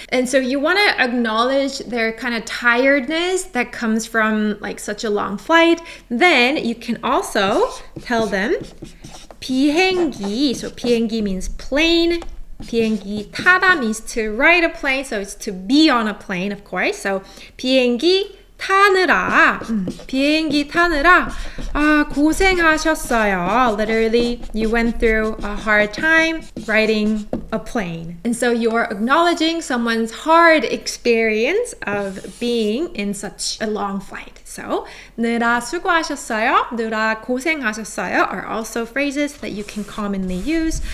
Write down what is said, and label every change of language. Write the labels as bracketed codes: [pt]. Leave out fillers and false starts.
[en] And so you want to acknowledge their kind of tiredness that comes from like such a long flight. Then you can also tell them 비행기. So 비행기 means plane. 비행기 타다 means to ride a plane, so it's to be on a plane, of course. [ko] So 비행기 타느라, 비행기 타느라 고생하셨어요. [en] Literally, you went through a hard time riding a plane. And so you're acknowledging someone's hard experience of being in such a long flight. So, [ko] 느라 수고하셨어요, 느라 고생하셨어요 [en] are also phrases that you can commonly use.